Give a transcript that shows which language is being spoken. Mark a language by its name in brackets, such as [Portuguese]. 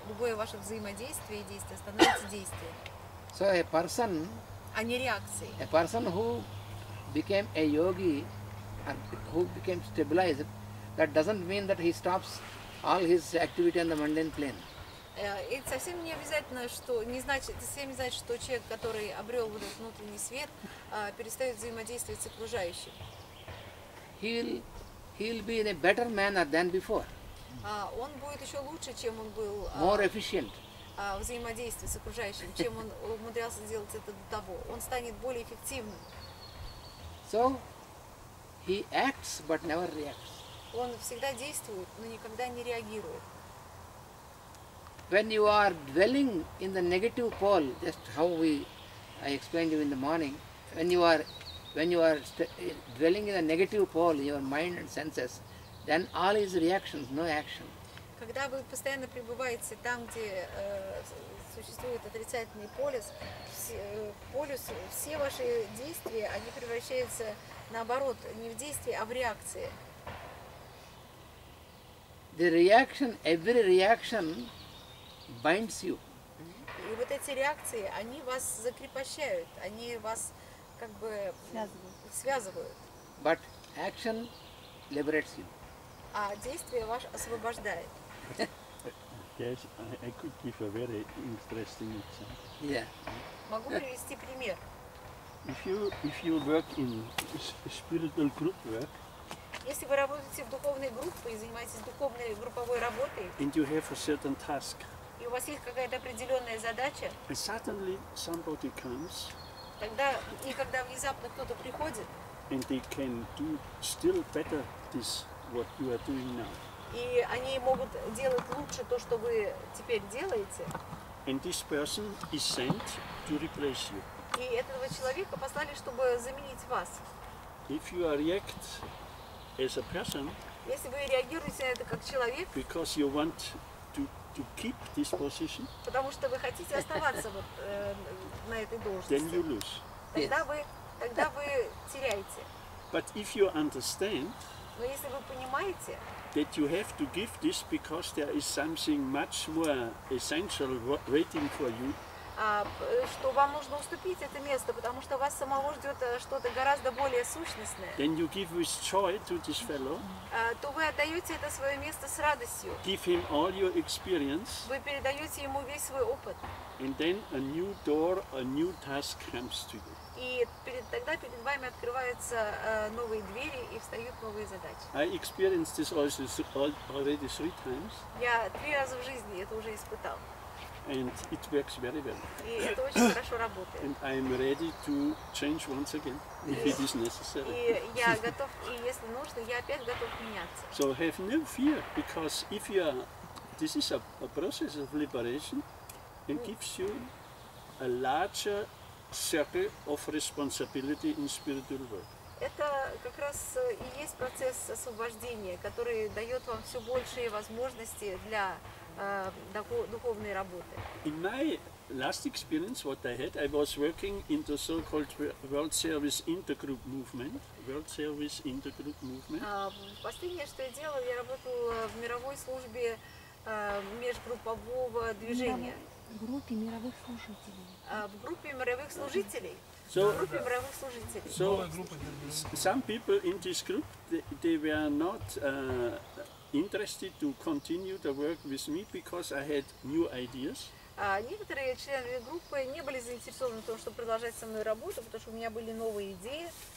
[Russian] Любое ваше взаимодействие и действие становится действием, [English] So a person [Russian] не реакцией. [English] who became a yogi and who became stabilized, that doesn't mean that he stops all his activity on the mundane plane. [Russian] И совсем не обязательно, что не значит, это совсем не значит, что человек, который обрел вот этот внутренний свет, перестает взаимодействовать с окружающим. [English] He'll be in a better manner than before, [Russian] Он будет еще лучше, чем он был [English] more efficient. [Russian] взаимодействие с окружающим, чем он умудрялся сделать это до того. Он станет более эффективным. [English] So he acts but never reacts. [Russian] Он всегда действует, но никогда не реагирует. [English] When you are dwelling in the negative pole, just how I explained to you in the morning, when you are dwelling in the negative pole, your mind and senses, then all is reactions, no action. [Russian] Когда вы постоянно пребываете там, где существует отрицательный полюс, все ваши действия, они превращаются наоборот, не в действие, а в реакции. [English] The reaction, every reaction binds you. [Russian] И вот эти реакции, они вас закрепощают, они вас как бы связывают. [English] But action liberates you. [Russian] А действие ваше освобождает. [English] Yes, I could give a very interesting example. Yeah. [Russian] Могу привести пример. [English] If you work in spiritual group work [Russian] Если вы работаете в духовной группе и занимаетесь духовной групповой работой, [English] and you have a certain task, [Russian] и у вас есть какая-то определенная задача, [English] and suddenly somebody comes [Russian] когда внезапно кто-то приходит, [English] and they can do still better this what you are doing now. [Russian] и они могут делать лучше то, что вы теперь делаете, [English] And this person is sent to replace you. [Russian] и этого человека послали, чтобы заменить вас. [English] If you react as a person [Russian] Если вы реагируете на это как человек, [English] because you want to keep this position, [Russian] потому что вы хотите оставаться на этой [English] then you [Russian] должности, [English] lose. [Russian] тогда вы теряете. [English] But if you understand [Russian] Но если вы понимаете, [English] that you have to give this because there is something much more essential waiting for you, [Russian] что вам нужно уступить это место, потому что вас самого ждет что-то гораздо более сущностное, [English] then you give with joy to this fellow, [Russian] то вы отдаете это свое место с радостью. [English] give him all your experience, [Russian] Вы передаете ему весь свой опыт. [English] and then a new door, a new task comes to you. [Russian] И тогда перед вами открываются новые двери и встают новые задачи. [English] I experienced this also already 3 times, [Russian] Я 3 раза в жизни это уже испытал. [English] and it works very well. [Russian] И это очень хорошо работает. [English] And I am ready to change once again if it is necessary. [Russian] И я готов, и если нужно, я опять готов меняться. [English] So have no fear, because if you are, this is a process of liberation and gives you a larger circle of responsibility in spiritual work. [Russian] Это как раз и есть процесс освобождения, который дает вам все большие возможности для духовной работы. [English] In my last experience, what I had, I was working in the so-called World Service Intergroup Movement. World Service Intergroup Movement. [Russian] Последнее, что я делала, я работала в мировой службе межгруппового движения. В группе мировых служителей. В группе мировых служителей. [English] So, [Russian] В группе мировых служителей. [English] so some people in this group, they were not interested to continue the work with me because I had new ideas. [Russian] Некоторые члены группы не были заинтересованы в том, чтобы продолжать со мной работу, потому что у меня были новые идеи.